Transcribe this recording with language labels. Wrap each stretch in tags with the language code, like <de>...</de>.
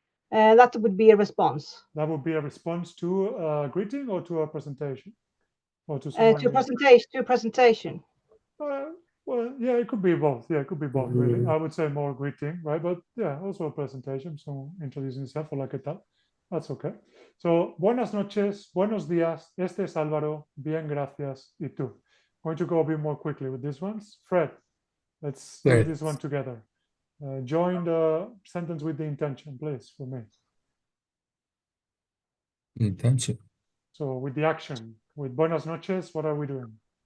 <en>That would be a response. That would be a response to a greeting or to a presentation? Or to presentation. Well, yeah, it could be both. Yeah, it could be both, really. I would say more greeting, right? But yeah, also a presentation, so introducing yourself,</en> <es>hola, ¿qué tal?</es> <en>That's okay.</en> <es>So, buenas noches, buenos días, este es Álvaro, bien, gracias, y tú.</es> <en>I'm going to go a bit more quickly with these ones. Fred, let's do this one together. Join the sentence with the intention, please, for me. Intention. So, with the action, with</en> <es>buenas noches,</es> <en>what are we doing?</en>